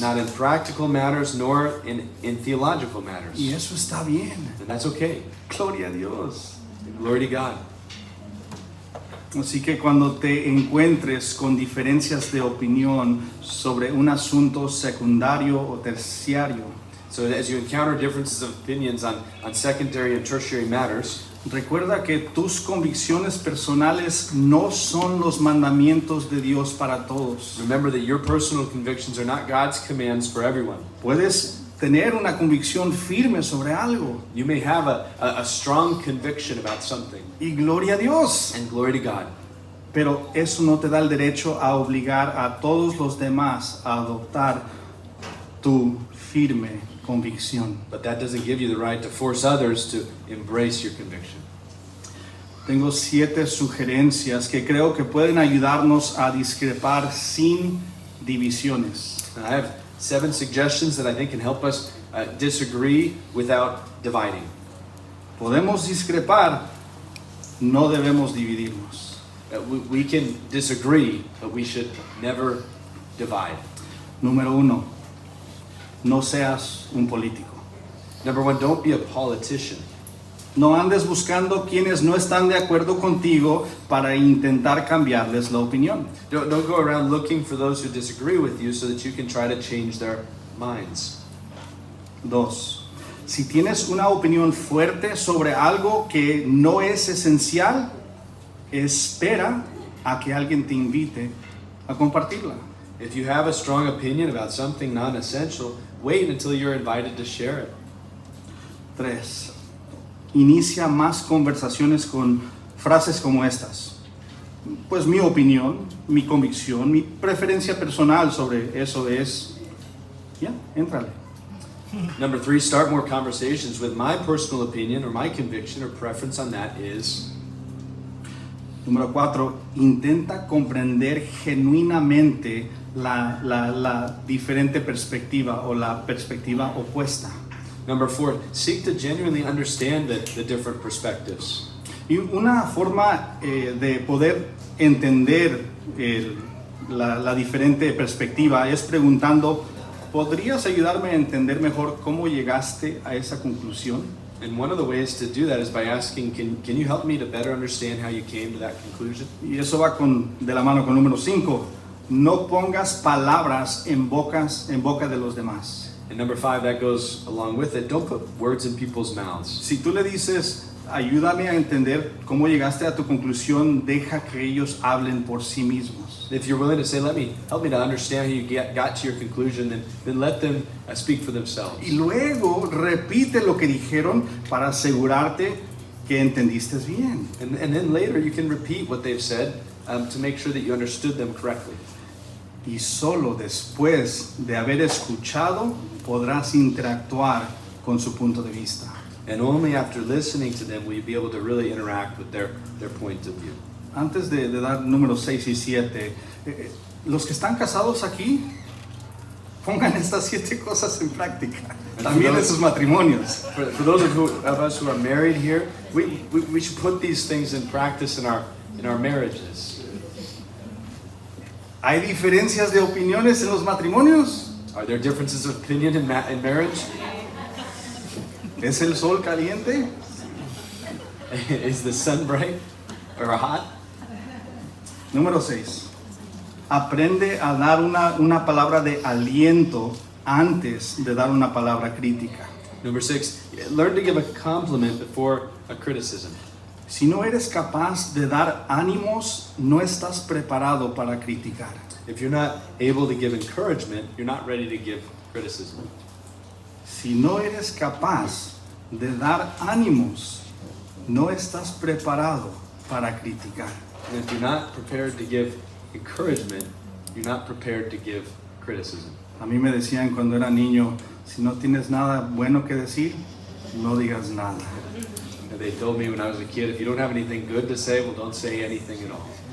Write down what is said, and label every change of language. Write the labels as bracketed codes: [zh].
[en] Not in practical matters nor in theological matters. [es] Y eso está bien. [en] And that's okay. [es] Gloria a Dios. [en] Glory to God. [es] Así que cuando te encuentres con diferencias de opinión sobre un asunto secundario o terciario, [en] So as you encounter differences of opinions on secondary and tertiary matters, [es] recuerda que tus convicciones personales no son los mandamientos de Dios para todos. [en] remember that your personal convictions are not God's commands for everyone. [es] Puedes tener una convicción firme sobre algo [en] You may have a strong conviction about something, [es] y gloria a Dios, [en] and glory to God. [es] pero eso no te da el derecho a obligar a todos los demás a adoptar tu firme convicción. [en] But that doesn't give you the right to force others to embrace your conviction. [es] Tengo 7 sugerencias que creo que pueden ayudarnos a discrepar sin divisiones. [en] And I have 7 suggestions that I think can help us disagree without dividing. [es] Podemos discrepar, no debemos dividirnos. [en] We can disagree, but we should never divide. [es] Número 1, no seas un político. [en] Number 1, don't be a politician. [es] No andes buscando quienes no están de acuerdo contigo para intentar cambiarles la opinión. [en] Don't go around looking for those who disagree with you so that you can try to change their minds. [es] 2, si tienes una opinión fuerte sobre algo que no es esencial, espera a que alguien te invite a compartirla. [en] If you have a strong opinion about something non-essential, wait until you're invited to share it. [es] 3, inicia más conversaciones con frases como estas. Pues mi opinión, mi convicción, mi preferencia personal sobre eso es... Ya, éntrale. [en] Number 3, start more conversations with my personal opinion or my conviction or preference on that is. [es] Número 4, intenta comprender genuinamente la diferente perspectiva o la perspectiva opuesta. [en] Number 4, seek to genuinely understand the different perspectives. [es] Y una forma de poder entender la diferente perspectiva es preguntando, ¿podrías ayudarme a entender mejor cómo llegaste a esa conclusión? [en] And one of the ways to do that is by asking, can you help me to better understand how you came to that conclusion? [es] Y eso va de la mano con número 5. no pongas palabras en boca de los demás. [en] And number 5, that goes along with it. Don't put words in people's mouths. [es] Si tú le dices, ayúdame a entender cómo llegaste a tu conclusión, deja que ellos hablen por sí mismos. [en] If you're willing to say, help me to understand how you got to your conclusion, then let them speak for themselves. [es] Y luego repite lo que dijeron para asegurarte que entendiste bien. [en] And then later you can repeat what they've said to make sure that you understood them correctly. [es] Y solo después de haber escuchado podrás interactuar con su punto de vista. [en] And only after listening to them will you be able to really interact with their point of view. [es] Antes de dar números 6 y 7, los que están casados aquí, pongan estas 7 cosas en práctica, también en sus matrimonios. [en] For those of us who are married here, we should put these things in practice in our marriages. [es] ¿Hay diferencias de opiniones en los matrimonios? [en] Are there differences of opinion in marriage? [es] ¿Es el sol caliente? [en] Is the sun bright or hot? [es] Número 6. Aprende a dar una palabra de aliento antes de dar una palabra crítica. [en] Number 6, learn to give a compliment before a criticism. [es] Si no eres capaz de dar ánimos, no estás preparado para criticar. [en] If you're not able to give encouragement, you're not ready to give criticism. [es] Si no eres capaz de dar ánimos, no estás preparado para criticar. [en] And if you're not prepared to give encouragement, you're not prepared to give criticism. [es] A mí me decían cuando era niño, si no tienes nada bueno que decir, no digas nada. [en] And they told me when I was a kid, if you don't have anything good to say, well, don't say anything at all.